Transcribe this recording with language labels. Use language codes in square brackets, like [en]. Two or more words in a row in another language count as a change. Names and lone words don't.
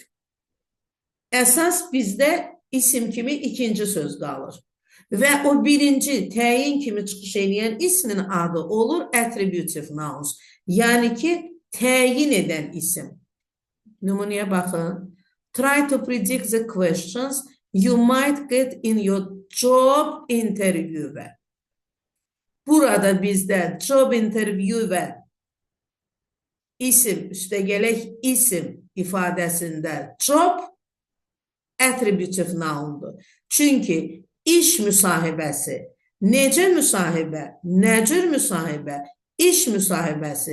[az] Əsas bizdə isim kimi ikinci söz qalır. Və o birinci təyin kimi çıxış edən ismin adı olur [en] attributive nouns. [az] Yəni ki, təyin edən isim. Nümunəyə baxın. [en] Try to predict the questions you might get in your job interview. [az] Burada bizdə [en] job interview [az] və isim, üstəgələk isim ifadəsində [en] job attributive noundur. [az] Çünki iş müsahibəsi, necə müsahibə, nə cür müsahibə, iş müsahibəsi.